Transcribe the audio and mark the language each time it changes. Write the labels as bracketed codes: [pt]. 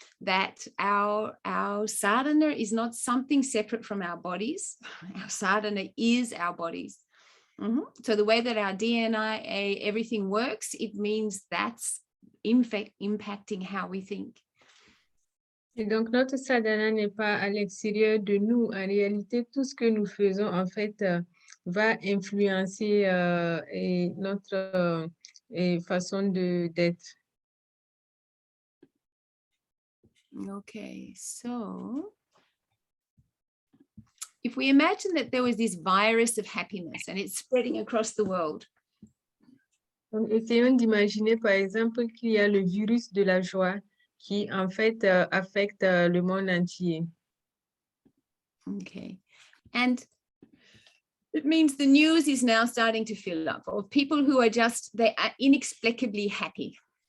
[en] That our sadhana is not something separate from our bodies. Our sadhana is our bodies. So the way that our DNA, everything works, it means that's in fact impacting how we think. [fr] Et donc, notre sadhana n'est pas à l'extérieur de nous. En réalité, tout ce que nous faisons, en fait, va influencer notre façon d'être. [en] Okay, so if we imagine that there was this virus of happiness and it's spreading across the world. [fr] Donc, essayons d'imaginer, par exemple, qu'il y a le virus de la joie qui, en fait, affecte le monde entier. [en] Okay, and it means the news is now starting to fill up of people who are they are inexplicably happy.